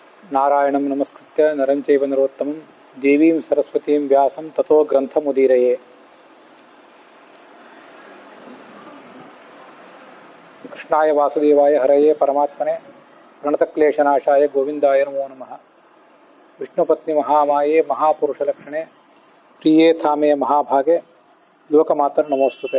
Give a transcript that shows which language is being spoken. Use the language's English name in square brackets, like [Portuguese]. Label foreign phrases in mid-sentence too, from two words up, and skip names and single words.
[Sanskrit] ನಾರಾಯಣಂ ನಮಸ್ಕೃತ್ಯ ನರಂ ಚೈವ ನರೋತ್ತಮಂ ದೇವೀಂ ಸರಸ್ವತೀಂ ವ್ಯಾಸಂ ತಥೋ ಗ್ರಂಥಮುದೀರಯೇ. ಕೃಷ್ಣಾಯ ವಾಸುದೇವಾಯ ಹರಯೇ ಪರಮಾತ್ಮನೆ ಪ್ರಣತಕ್ಲೇಶನಾಶಾಯ ಗೋವಿಂದಾಯ ನಮೋ ನಮಃ. ವಿಷ್ಣುಪತ್ನಿ ಮಹಾಮಾಯೇ ಮಹಾಪುರುಷಲಕ್ಷಣೆ ಪ್ರಿಯೇ ಥಾಮೇ ಮಹಾಭಾಗೆ ಲೋಕಮಾತರ್ ನಮೋಸ್ತುತೆ.